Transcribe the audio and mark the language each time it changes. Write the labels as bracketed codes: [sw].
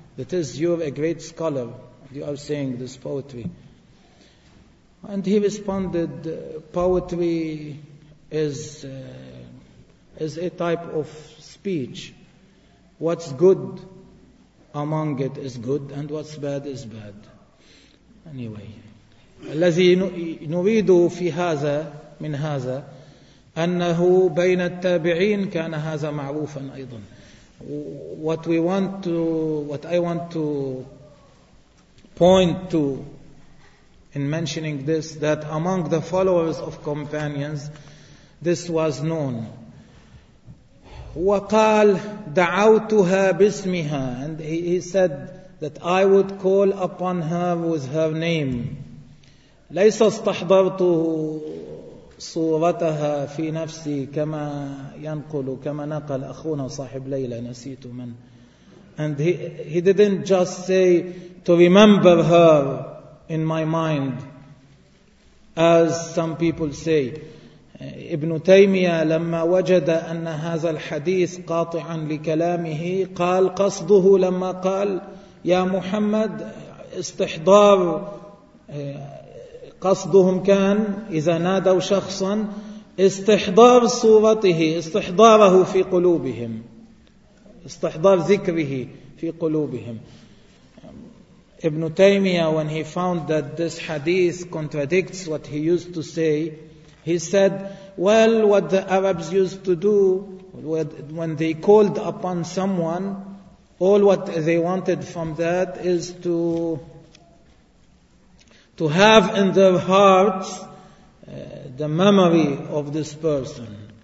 [en] That is, you're a great scholar. You are saying this poetry. And he responded, poetry is a type of speech. What's good among it is good, and what's bad is bad. [ar] Anyway, الذي نريد في هذا من هذا أنه بين التابعين كان هذا معروفا أيضا. [en] What I want to point to in mentioning this, that among the followers of companions, this was known. [ar] وقال دعوتها باسمها, [en] and he said that I would call upon her with her name. [ar] ليس استحضرت صورتها في نفسي كما ينقل كما نقل أخونا صاحب ليلى نسيت من. [en] And he didn't just say to remember her in my mind, as some people say. [ar] ابن تيمية لما وجد أن هذا الحديث قاطعا لكلامه قال قصده لما قال يا محمد استحضار, قصدهم كان إذا نادوا شخصا استحضار صورته, استحضاره في قلوبهم, استحضار ذكره في قلوبهم. [en] ابن تيمية, when he found that this hadith contradicts what he used to say, he said, well, what the Arabs used to do when they called upon someone, all what they wanted from that is to have in their hearts the memory of this person.